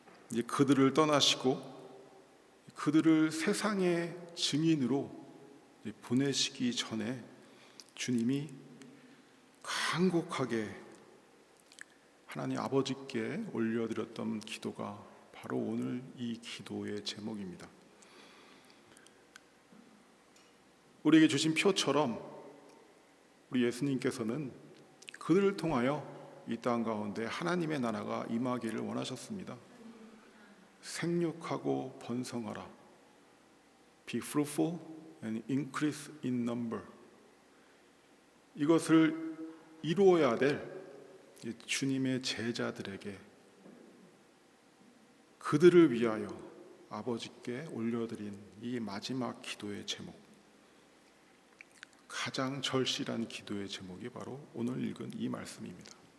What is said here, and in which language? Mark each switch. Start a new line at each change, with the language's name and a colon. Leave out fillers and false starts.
Korean: 이제 그들을 떠나시고 그들을 세상의 증인으로 보내시기 전에 주님이 간곡하게 하나님 아버지께 올려드렸던 기도가 바로 오늘 이 기도의 제목입니다. 우리에게 주신 표처럼 우리 예수님께서는 그들을 통하여 이 땅 가운데 하나님의 나라가 임하기를 원하셨습니다. 생육하고 번성하라.
English: Be fruitful and increase in number.
Korean: 이것을 이루어야 될 주님의 제자들에게 그들을 위하여 아버지께 올려드린 이 마지막 기도의 제목, 가장 절실한 기도의 제목이 바로 오늘 읽은 이 말씀입니다.